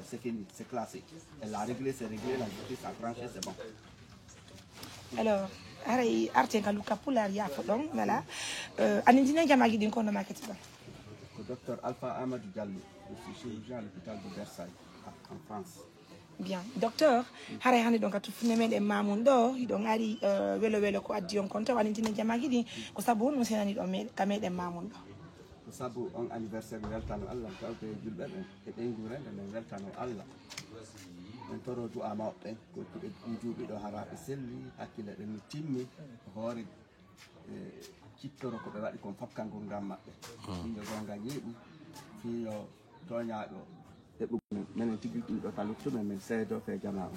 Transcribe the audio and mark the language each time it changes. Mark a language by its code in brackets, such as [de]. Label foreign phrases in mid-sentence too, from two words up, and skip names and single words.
[fr] C'est fini, c'est classique. Elle a réglé, c'est réglé, la justice a tranché, c'est bon. Alors, voilà. Docteur Alpha Amadou Diallo, je suis chirurgien à l'hôpital de Versailles, en France. Bien, [ff] docteur, hare hande donc atu funeme de mamun do do ngari welo ko addi on konta walintine jamagi di ko sabu no senani do me kamede mamun do. Ko sabu on anniversaire weltano Allah tawte julbe e be ngurende men weltano Allah. En toroju amawɓe ko ɓe juuɓe ɗo haraɓe selli hakkille ɗen no timmi hoore cittoro ko ɓe waɗi kon fof kanko ngam maɓɓe fiyo gonga ñiiɓu fiyo toñaɗo heɓugo minen tigui ɗum ɗo ka luttumen min seedo fe jama o.